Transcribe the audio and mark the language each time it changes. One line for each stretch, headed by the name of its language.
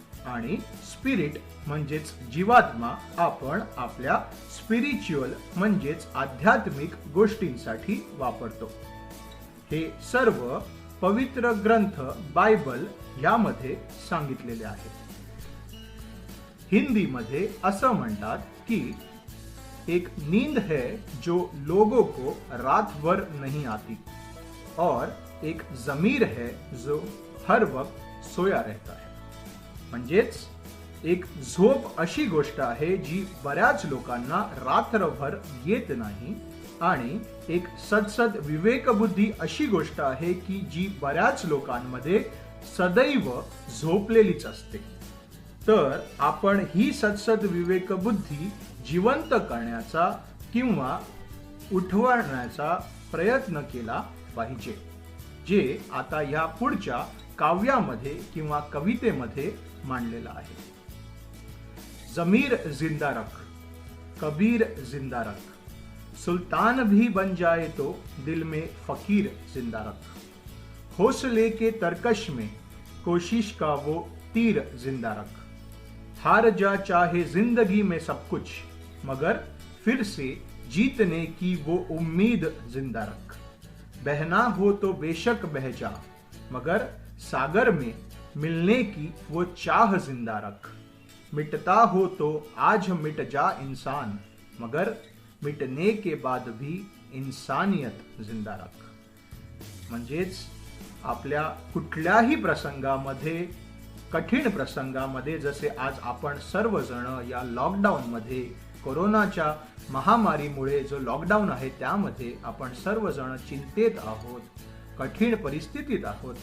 Marathi: आणि स्पिरिट म्हणजेच जीवात्मा आपण आपल्या स्पिरिच्युअल म्हणजेच आध्यात्मिक गोष्टींसाठी वापरतो. हे सर्व पवित्र ग्रंथ बायबल यामध्ये सांगितलेले आहे. हिंदी मध्ये असं म्हणतात की
Hindi: एक नींद है जो लोगों को रात भर नहीं आती, और एक जमीर है जो हर वक्त सोया रहता है.
Marathi: म्हणजेच एक झोप अशी गोष्ट आहे जी बऱ्याच लोकांना रात्रभर येत नाही, आणि एक सद्सद विवेकबुद्धी अशी गोष्ट आहे की जी बऱ्याच लोकांमध्ये सदैव झोपलेलीच असते. तर आपण ही सद्सद विवेकबुद्धी जिवंत करण्याचा किंवा उठवण्याचा प्रयत्न केला पाहिजे, जे आता या पुढच्या काव्यामध्ये किंवा कवितेमध्ये मांडलेला आहे.
Hindi: जमीर जिंदा रख, कबीर जिंदा रख, सुल्तान भी बन जाए तो दिल में फकीर जिंदा रख, हौसले के तरकश में कोशिश का वो तीर जिंदा रख, हार जा चाहे जिंदगी में सब कुछ मगर फिर से जीतने की वो उम्मीद जिंदा रख, बहना हो तो बेशक बह जा मगर सागर में मिलने की वो चाह जिंदा रख, मिटता हो तो आज मिट जा इंसान मगर मिटने के बाद भी इंसानियत जिंदा रख.
Marathi: म्हणजेच आपल्या कुठल्याही प्रसंगामध्ये, कठीण प्रसंगामध्ये, जसे आज आपण सर्वजण या लॉकडाऊन मध्ये, कोरोनाच्या महामारीमुळे जो लॉकडाऊन आहे त्यामध्ये आपण सर्वजण चिंतेत आहोत, कठीण परिस्थितीत आहोत.